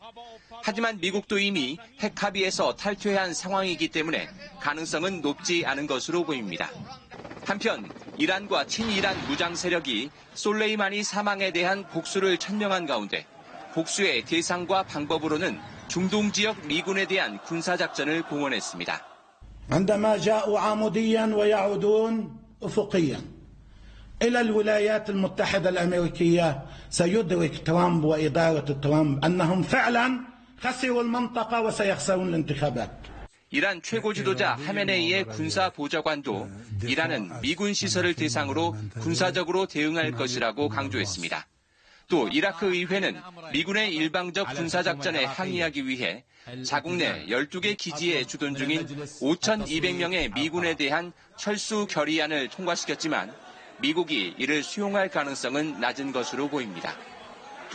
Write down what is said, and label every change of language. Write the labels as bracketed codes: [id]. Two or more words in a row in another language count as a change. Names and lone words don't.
[ko] 하지만 미국도 이미 핵 합의에서 탈퇴한 상황이기 때문에 가능성은 높지 않은 것으로 보입니다. 한편 이란과 친이란 무장 세력이 솔레이마니 사망에 대한 복수를 천명한 가운데 복수의 대상과 방법으로는 중동 지역 미군에 대한 군사작전을 공언했습니다. [ar] عندما جاءوا عموديا ويعودون أفقيا إلى الولايات المتحدة الأمريكية سيدرك ترامب وإدارة ترامب أنهم فعلا خسروا المنطقة وسيخسرون الانتخابات. [ko] 이란 최고 지도자 하메네이의 군사 보좌관도 이란은 미군 시설을 대상으로 군사적으로 대응할 것이라고 강조했습니다. 또 이라크 의회는 미군의 일방적 군사작전에 항의하기 위해 자국 내 12개 기지에 주둔 중인 5,200명의 미군에 대한 철수 결의안을 통과시켰지만 미국이 이를 수용할 가능성은 낮은 것으로 보입니다.